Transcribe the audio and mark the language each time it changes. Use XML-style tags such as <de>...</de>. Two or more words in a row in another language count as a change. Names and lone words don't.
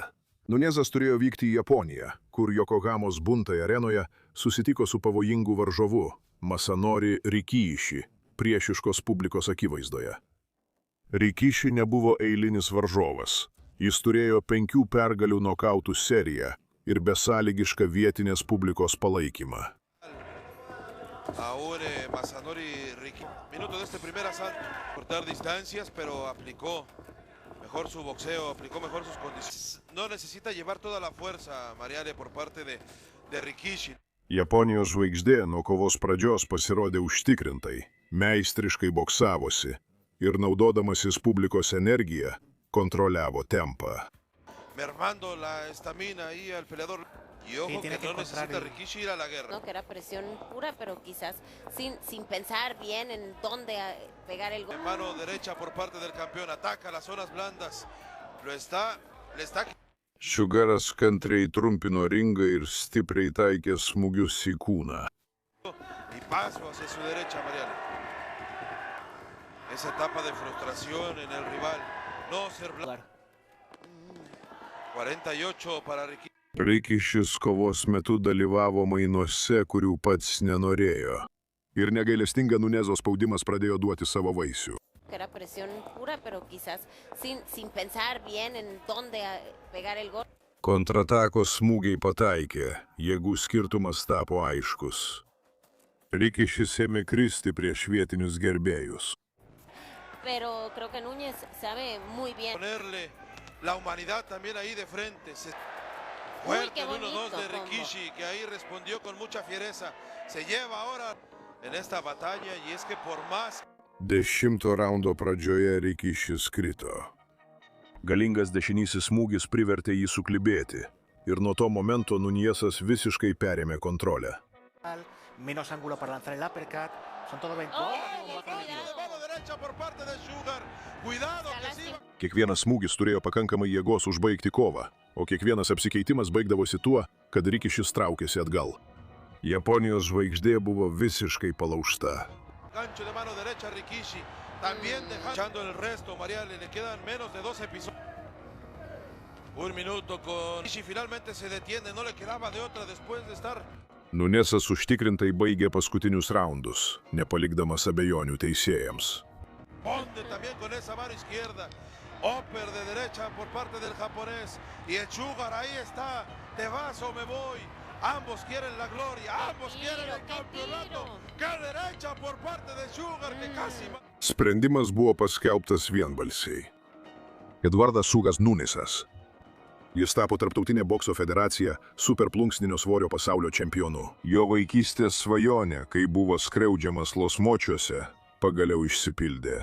<lt>Nunezas turėjo vykti į Japoniją, kur Yokohamos Buntai arenoje susitiko su pavojingu varžovu Masanori Rikishi priešiškos publikos akivaizdoje. Rikishi nebuvo eilinis varžovas. Jis turėjo 5 pergalių nokautų seriją ir besąlygišką vietinės publikos palaikymą.</lt> <es>Ahora Masanori Rikishi. Minuto de este primer asalto. Cortar distancias, pero aplicó mejor su boxeo, aplicó mejor sus condiciones. No necesita llevar toda la fuerza, Mariale, por parte de Rikishi.</es> <lt>Japonijos žvaigždė nuo kovos pradžios pasirodė užtikrintai, meistriškai boksavosi ir naudodamasis publikos energiją kontroliavo tempą.</lt> <es>Mermando la estamina ahí al peleador. Y ojo que no necesita Rikishi ir a la guerra. No, que era presión pura, pero quizás sin pensar bien en dónde pegar el golpe. Mano derecha por parte del campeón, ataca las zonas blandas. Le está...</es> <lt>Sugaras kantriai trumpino ringą ir stipriai taikė smūgius į kūną.</lt> <es>Y paso hacia su derecha, Mariale. Esa etapa de frustración en el rival. No ser blanco. 48 para Rikishi.</es> <lt>Rikishis kovos metu dalyvavo mainuose, kurių pats nenorėjo. Ir negailestinga Nunezo spaudimas pradėjo duoti savo vaisių.</lt> <es>Era presión pura, pero quizás sin pensar bien en dónde pegar el golpe.</es> <lt>Kontratakos smūgiai pataikė, jėgų skirtumas tapo aiškus. Rikishis ėmė kristi prieš vietinius gerbėjus.</lt> <es>Pero creo que Núñez sabe muy bien. Ponerle la humanidad también ahí de frente. Fuerte el 1-2 de Rikishi, que ahí respondió con mucha fiereza. Se lleva ahora en esta batalla y es que por más...</es> <lt>10 raundo pradžioje Rikishis krito. Galingas dešinysis smūgis privertė jį suklibėti ir nuo to momento Nunjesas visiškai perėmė kontrolę.</lt> <es>Menos ángulo para lanzar el uppercut,</es> <lt>Kiekvienas smūgis turėjo pakankamai jėgos užbaigti kovą, o kiekvienas apsikeitimas baigdavosi tuo, kad Rikišis traukėsi atgal. Japonijos žvaigždė buvo visiškai palaužta.</lt> <es>Gancho de mano derecha Rikishi, también dejando el resto, Mariale, le quedan menos de 2 episodios. Un minuto con Rikishi, finalmente se detiene, no le quedaba de otra después de estar.</es> <lt>Nunesas užtikrintai baigė paskutinius raundus, nepalikdamas abejonių teisėjams.</lt> <es>Ponte también con esa mano izquierda, upper de derecha por parte del japonés, y el Sugar ahí está, te vas o me voy. Ambos quieren la gloria, ambos quieren el campeonato. ¡Qué derecha por parte de Sugar que casi...</es> <lt>Sprendimas buvo paskelbtas vienbalsiai. Eduardas Sugas Nunesas. Jis tapo Tarptautinė bokso federacija superplunksninio svorio pasaulio čempionu. Jo vaikystės svajonė, kai buvo skriaudžiamas Losmočiuose, pagaliau išsipildė.</lt>